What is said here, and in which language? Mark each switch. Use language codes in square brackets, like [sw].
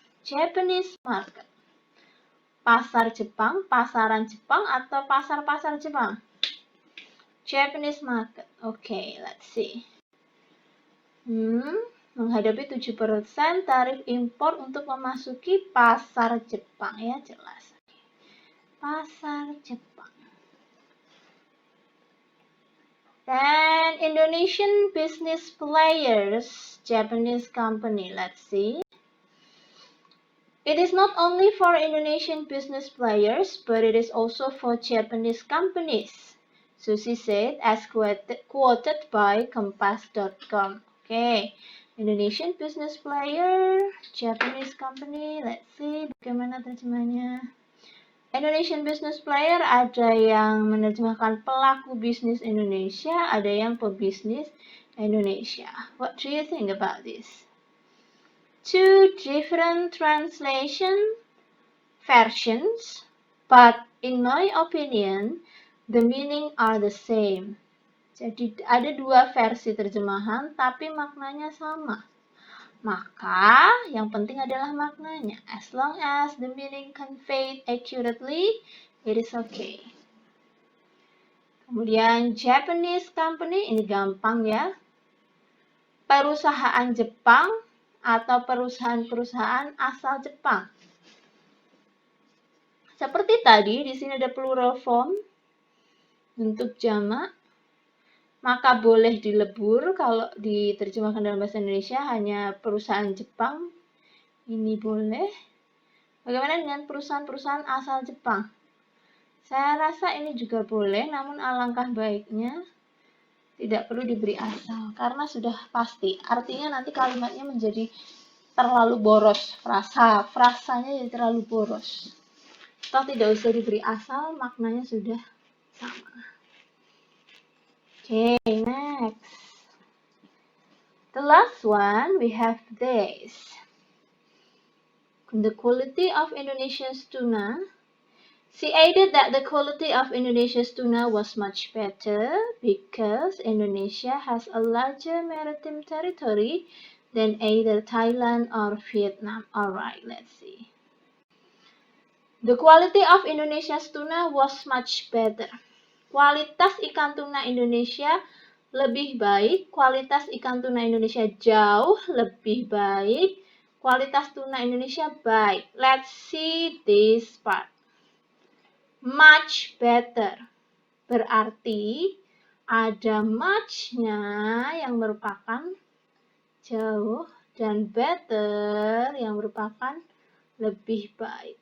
[en] Japanese market. [id] Pasar Jepang, pasaran Jepang, atau pasar-pasar Jepang? [en] Japanese market. Oke, let's see. [id] Menghadapi 7% tarif impor untuk memasuki pasar Jepang, ya jelas. Pasar Jepang. Dan [en] Indonesian business players, Japanese company, let's see. It is not only for Indonesian business players, but it is also for Japanese companies, Susi said, as quoted by Kompas.com. Okay, Indonesian business player, Japanese company, let's see [id] bagaimana terjemahnya. [en] Indonesian business player, [id] ada yang menerjemahkan pelaku bisnis Indonesia, ada yang pebisnis Indonesia. [en] What do you think about this? Two different translation versions, but in my opinion, the meaning are the same. [id] Jadi ada dua versi terjemahan, tapi maknanya sama. Maka, yang penting adalah maknanya. [en] As long as the meaning conveyed accurately, it is okay. [id] Kemudian, [en] Japanese company, [id] ini gampang ya. Perusahaan Jepang atau perusahaan-perusahaan asal Jepang. Seperti tadi, di sini ada [en] plural form, [id] bentuk jamak. Maka boleh dilebur kalau diterjemahkan dalam bahasa Indonesia hanya perusahaan Jepang. Ini boleh. Bagaimana dengan perusahaan-perusahaan asal Jepang? Saya rasa ini juga boleh, namun alangkah baiknya tidak perlu diberi asal karena sudah pasti. Artinya nanti kalimatnya menjadi terlalu boros. Frasanya jadi terlalu boros. Toh tidak usah diberi asal, maknanya sudah sama. [en] Okay, next. The last one, we have this. The quality of Indonesia's tuna. She added that the quality of Indonesia's tuna was much better because Indonesia has a larger maritime territory than either Thailand or Vietnam. Alright, let's see. The quality of Indonesia's tuna was much better. [id] Kualitas ikan tuna Indonesia lebih baik, kualitas ikan tuna Indonesia jauh lebih baik, kualitas tuna Indonesia baik. [en] Let's see this part. Much better. [id] Berarti ada much-nya yang merupakan jauh dan better yang merupakan lebih baik.